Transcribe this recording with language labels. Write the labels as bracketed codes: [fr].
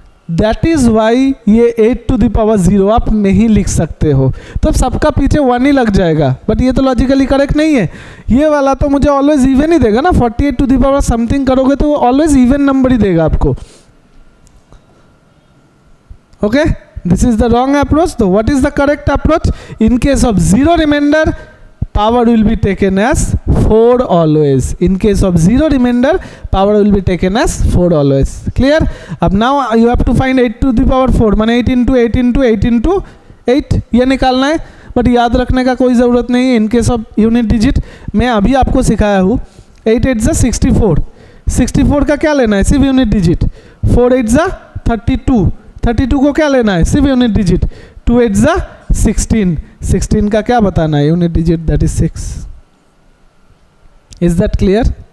[en] that is why [hi] ये 8 to the power 0 आप नहीं लिख सकते हो, तब सबका पीछे 1 ही लग जाएगा। बट ये तो लॉजिकली करेक्ट नहीं है। ये वाला तो मुझे ऑलवेज इवन ही देगा ना। 48 टू द पावर समथिंग करोगे तो वो ऑलवेज इवन नंबर ही देगा आपको। [en] Okay, this is the wrong approach. तो what is the correct approach? In case of 0 reminder power will be taken as 4 always. In case of 0 remainder, power will be taken as 4 always. Clear? अब now you have to find 8 to the power 4 माने 8 into 8 into 8 into 8 ये निकालना है। [hi] But याद रखने का कोई ज़रूरत नहीं है। In case of unit digit मैं अभी आपको सिखाया हूँ। 8 8 ज़ा 64, 64 का क्या लेना है? सिर्फ यूनिट डिजिट। 4 8 ज़ा 32, 32 को क्या लेना है? सिर्फ यूनिट डिजिट। 2 8 ज़ा 16, 16 का क्या बताना है? Unit digit, [en] That is 6। Is that clear?